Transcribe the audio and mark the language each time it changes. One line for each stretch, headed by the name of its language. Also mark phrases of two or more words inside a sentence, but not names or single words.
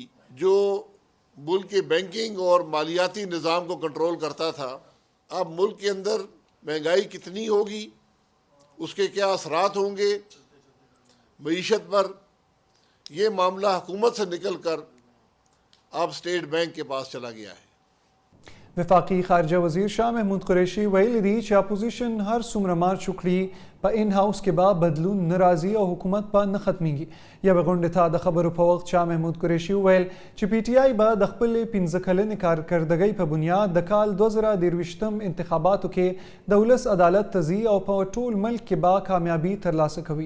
Urdu: جو ملک کے بینکنگ اور مالیاتی نظام کو کنٹرول کرتا تھا، اب ملک کے اندر مہنگائی کتنی ہوگی، اس کے کیا اثرات ہوں گے معیشت پر، یہ معاملہ حکومت سے نکل کر اب سٹیٹ بینک کے پاس چلا گیا ہے. وفاقی خارجہ وزیر شاہ محمود قریشی
Pashto: वیلي دي چې اپوزیشن هر څومره مارچ وکړي په
English: in house
Pashto: کې به بدلون ناراضي او حکومت به نه ختميږي. یوه غونډه ته د خبرو په وخت شاه محمود قریشي وویل چې پی ټی آی به د خپل 15 کلنې کارکردګۍ په بنیاد د کال 2023 انتخاباتو کې د ولس عدالت ته ځي او په ټول ملک کې به کامیابي ترلاسه کوي.